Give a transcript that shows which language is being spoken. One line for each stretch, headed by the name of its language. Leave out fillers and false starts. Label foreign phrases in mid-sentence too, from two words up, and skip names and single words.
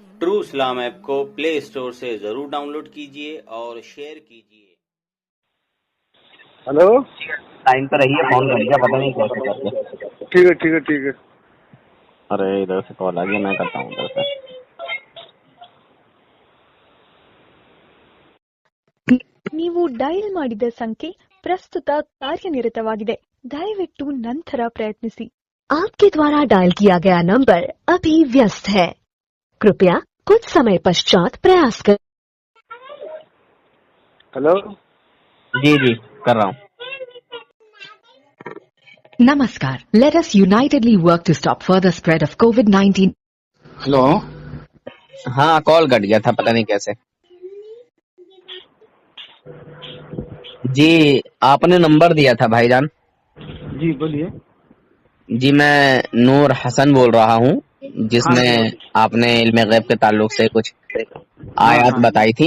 Hindi: ट्रू इस्लाम ऐप को प्ले स्टोर से जरूर डाउनलोड कीजिए और शेयर कीजिए। हेलो, टाइम पर रहिए, फोन कर दिया, पता नहीं कैसे करके। ठीक है ठीक है ठीक है। अरे इधर से कॉल आ गया, मैं करता हूँ उधर से।
Kannada: ನೀವು ಡಯಲ್ ಮಾಡಿದ ಸಂಖ್ಯೆ ಪ್ರಸ್ತುತ ಕಾರ್ಯನಿರತವಾಗಿದೆ, ದಯವಿಟ್ಟು ನಂತರ ಪ್ರಯತ್ನಿಸಿ।
Hindi: आपके द्वारा डायल किया गया नंबर अभी व्यस्त है, कृपया कुछ समय पश्चात प्रयास करें। हेलो, जी जी कर रहा हूँ। नमस्कार,
English: let us unitedly work to stop further spread of COVID-19।
Hindi: हेलो, हाँ कॉल कट गया था, पता नहीं कैसे। जी आपने नंबर दिया था भाईजान। जी बोलिए। जी मैं नूर हसन बोल रहा हूँ, जिसमें आपने इल्म गैब के ताल्लुक से कुछ आयत बताई थी।